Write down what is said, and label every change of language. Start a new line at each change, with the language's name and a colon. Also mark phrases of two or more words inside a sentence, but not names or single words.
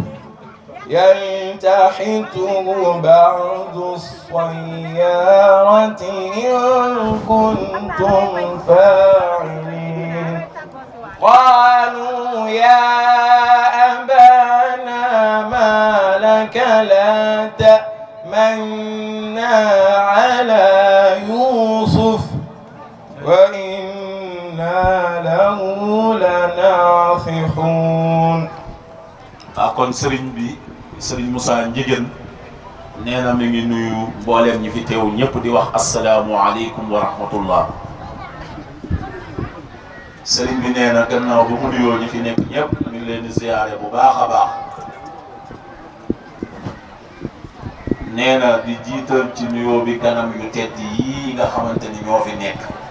Arabic: يلتحته بعض السيارة إن كنتم فاعلين قالوا يا أبانا ما لك لا تأمنا على يوسف وإنا له لناصحون
Wolof: kon sëriñ bi sëriñ Moussa Ndiéguène nee na mi ngi nuyu mbooleem ñi fi teew ñëpp di wax
Arabic: السلام عليكم ورحمة الله
Wolof: sëriñ bi nee na gannaaw ba mu nuyoo ñi fi nekk ñëpp mi ngi leen di ziyaare bu baax a baax nee na di jiital ci nuyoo bi kanam yu tedd yii nga xamante ni ñoo fi nekk